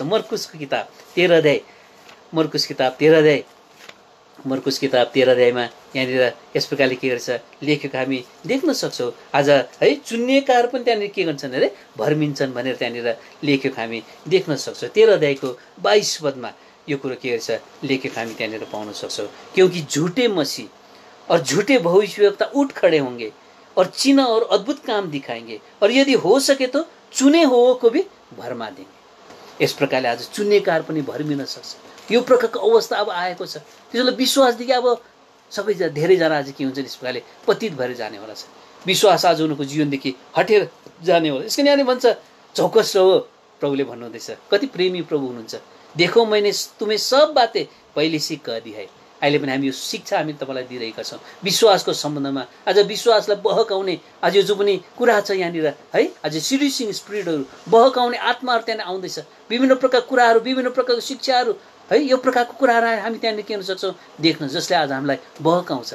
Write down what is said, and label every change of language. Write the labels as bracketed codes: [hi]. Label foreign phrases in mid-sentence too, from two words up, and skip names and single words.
[ne] मर्कुसको किताब 13 अध्याय, मर्कुस किताब 13 अध्यायमा यहाँनिर यस प्रकारले के गर्छ लेखेको हामी देख्न सक्छौँ। आज है चुनिएकाहरू पनि त्यहाँनिर के गर्छन् अरे भर्मिन्छन् भनेर त्यहाँनिर लेखेको हामी देख्न सक्छौँ। 13 अध्यायको 22 पदमा यो कुरो के गर्छ लेखेको हामी त्यहाँनिर पाउन सक्छौँ। [hi] क्योंकि झूठे मसीह और झूठे भविष्यवक्ता उठ खड़े होंगे और चिन्ह और अद्भुत काम दिखाएंगे और यदि हो सके तो चुने हुओं को भी भरमा देंगे। [ne] यस प्रकारले आज चुन्नेकार पनि भर्मिन सक्छ। यो प्रकारको अवस्था अब आएको छ। त्यसैले विश्वासदेखि अब सबै धेरैजना आज के हुन्छ यस प्रकारले पतित भएर जानेवाला छ। विश्वास आज उनको जीवनदेखि हटेर जानेवाला। यसको यहाँले भन्छ [hi] चौकस रहो [ne] प्रभुले भन्नुहुँदैछ। कति प्रेमी प्रभु हुनुहुन्छ। [hi] देखो मैंने तुम्हें सब बातें पहिले से कह दी है। [ne] अहिले पनि हामी यो शिक्षा हामी तपाईँलाई दिइरहेका छौँ विश्वासको सम्बन्धमा। आज विश्वासलाई बहकाउने आज यो जो पनि कुरा छ यहाँनिर है, आज [en] seducing spiritहरू [ne] बहकाउने आत्माहरू त्यहाँ आउँदैछ। विभिन्न प्रकारका कुराहरू, विभिन्न प्रकारको शिक्षाहरू है, यो प्रकारको कुराहरू हामी त्यहाँनिर के गर्न सक्छौँ देख्न, जसले आज हामीलाई बहकाउँछ।